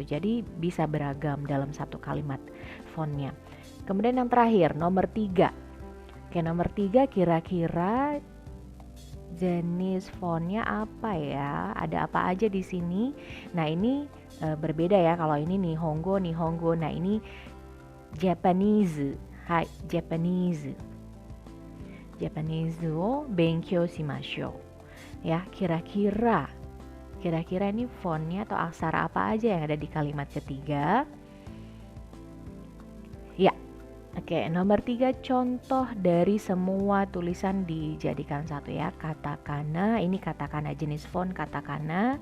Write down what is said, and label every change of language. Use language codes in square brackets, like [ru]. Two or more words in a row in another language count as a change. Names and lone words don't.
[id] Jadi bisa beragam dalam satu kalimat fontnya. Kemudian yang terakhir, nomor 3. Oke, nomor 3 kira-kira jenis fontnya apa ya? Ada apa aja di sini? Nah, ini berbeda ya. Kalau ini Nihongo. Nah, ini Japanese. [ja] はい、Japaneseを勉強しましょう. [id] Ya, kira-kira ini fontnya atau aksara apa aja yang ada di kalimat ketiga? Ya. Oke, nomor 3 contoh dari semua tulisan dijadikan satu ya. Katakana, ini katakana, jenis font katakana.